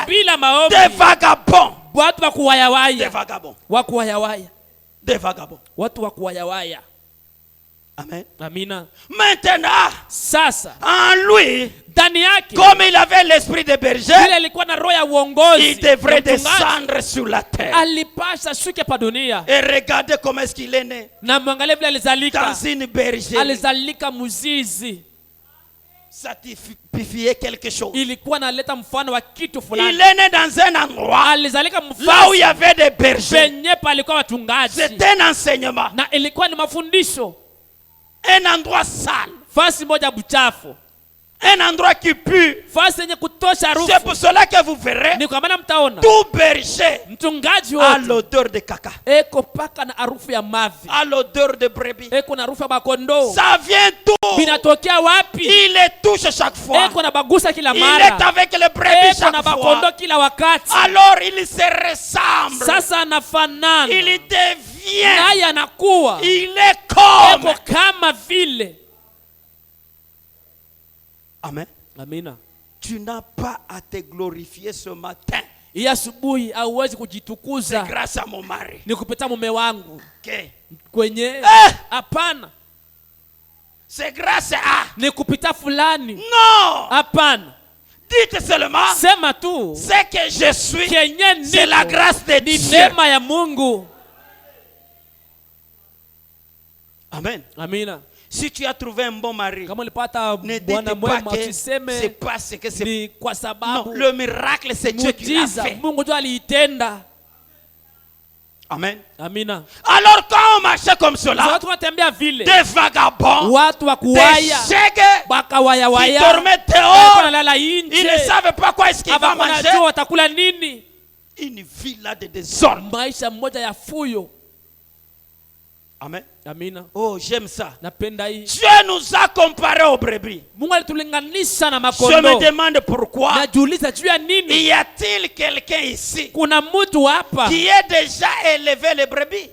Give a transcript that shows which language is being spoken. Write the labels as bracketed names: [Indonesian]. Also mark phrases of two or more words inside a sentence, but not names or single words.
[Swahili] bila maombi, [French] Des vagabonds. [Swahili] watu wa [French] Des [Swahili] kuwayawaya, [French] vagabonds. [Swahili] wa kuwayawaya, [French] Des vagabonds. [Swahili] watu wa kuwayawaya. [French] Amen. [Swahili] Amina. [French] Maintenant, [Swahili] Sasa [French] en lui, [Swahili] ndani yake, [French] comme il avait l'esprit de berger, [Swahili] vile alikuwa na roho ya uongozi, [French] il devrait [Swahili] ya mchungaji, [French] descendre sur la terre. [Swahili] alipasha shuke pa dunia. [French] Et regardez comment est-ce qu'il est né. [Swahili] Na mwangalie vile alizalika, [French] Dans une bergerie. [Swahili] alizalika muzizi, [French] Ça typifiait quelque chose. [Swahili] ilikuwa naleta mfano wa kitu [French] Il [Swahili] fulani. [French] est né dans un endroit [Swahili] Alizalika [French] là où il y [Swahili] mfano [French] avait des bergers. [Swahili] penye palikuwa wachungaji, [French] C'était un enseignement. [Swahili] na ilikuwa ni mafundisho, [French] Un endroit sale. [Swahili] fasi moja buchafu, [French] Un endroit qui pue. [Swahili] fasi yenye kutosha [French] C'est [Swahili] harufu. [French] pour cela que vous verrez [Swahili] Ni kwa maana mtaona [French] tout berger [Swahili] mchungaji [French] a [Swahili] wote [French] l'odeur de caca, [Swahili] eko paka na harufu ya mavi, [French] a l'odeur de brebis. [Swahili] eko na harufu ya makondoo. [French] Ça vient tout. [Swahili] Vinatokea wapi? [French] Il les touche chaque fois. [Swahili] Eko na bagusa kila [French] Il est [Swahili] mara, [French] avec les brebis [Swahili] eko na [French] chaque fois. [Swahili] bakondoo kila wakati. [French] Alors il se ressemble. [Swahili] Sasa anafanana [French] Il devient. [Swahili] naye, anakuwa [French] Il est comme. [Swahili] eko kama vile. [French] Amen. [Swahili] Amina. [French] Tu n'as pas à te glorifier ce matin. [Swahili] Hii asubuhi hauwezi [French] C'est [Swahili] kujitukuza [French] grâce à mon mari. [Swahili] ni kupita mume wangu [French] Okay. [Swahili] kwenye, hapana. [French] C'est grâce à. [Swahili] Ni kupita fulani, [French] Non. [Swahili] hapana. [French] Dites seulement. [Swahili] Sema tu [French] C'est que je suis. [Swahili] kenye [French] C'est la [Swahili] niko [French] grâce de [Swahili] ni [French] Dieu. [Swahili] neema ya Mungu. [French] Amen. [Swahili] Amina. [French] Si tu as trouvé un bon mari, [Swahili] Kama ulipata [French] ne dites [Swahili] bwana [French] pas [Swahili] mwema, [French] que c'est [Swahili] usiseme [French] parce que c'est. [Swahili] ni kwa [French] Non, [Swahili] sababu [French] le miracle c'est Dieu qui l'a [Swahili] muujiza [French] fait. [Swahili] Mungu ndio aliitenda. [French] Amen. [Swahili] Amina. [French] Alors quand on marchait comme [Swahili] Sasa [French] cela, [Swahili] watu wanatembea vile, [French] des vagabonds, [Swahili] watu wa [French] des [Swahili] kuwaya, [French] chèques qui [Swahili] bakawayawaya, [French] dormaient [Swahili] walikuwa [French] dehors, [Swahili] wanalala [French] ils ne [Swahili] nje, [French] savaient pas quoi est-ce qu'ils vont [Swahili] hawakuwa [French] manger. [Swahili] wanajua watakula nini. [French] Une vie là de désordre. [Swahili] Maisha moja ya fuyo. [French] Amen. [Swahili] Amina. [French] Oh, j'aime ça. [Swahili] Napenda hii. [French] Dieu nous a comparés aux brebis. [Swahili] Mungu alitulinganisha na [French] Je me [Swahili] makondoo. [French] demande pourquoi. [Swahili] Najiuliza juu ya nini? [French] Y a-t-il quelqu'un ici [Swahili] Kuna mtu hapa [French] qui a déjà élevé les brebis?